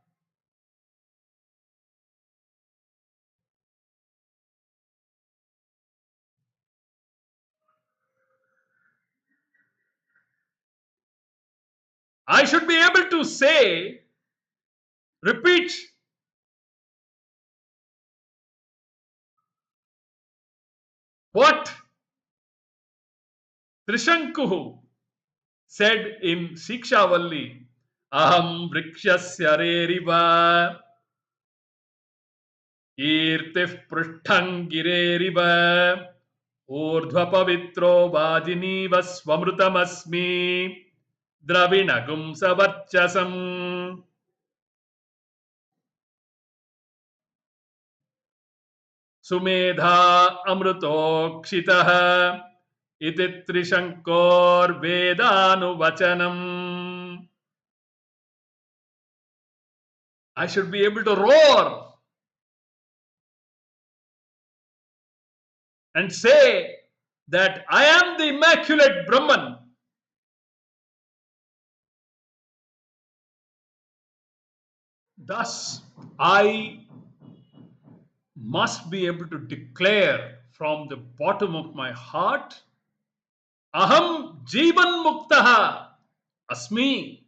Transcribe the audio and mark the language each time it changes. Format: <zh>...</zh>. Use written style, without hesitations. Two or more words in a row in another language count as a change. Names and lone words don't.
<en>I should be able to say, repeat, what Trishankuhu said in Shikshavalli.</en> <sa>अहं वृक्षस्य रेरिवा इर्तिः पृष्ठं गिरेरिव ऊर्ध्वपवित्रो वाजिनीव स्वमृतमस्मि द्रविणं सवर्चसम्. सुमेधा अमृतोक्षितः इति त्रिशङ्कोर् वेदानु</sa> <en>I should be able to roar and say that I am the immaculate Brahman. Thus, I must be able to declare from the bottom of my heart,</en> <sa>अहं जीवन् मुक्तः अस्मि.</sa>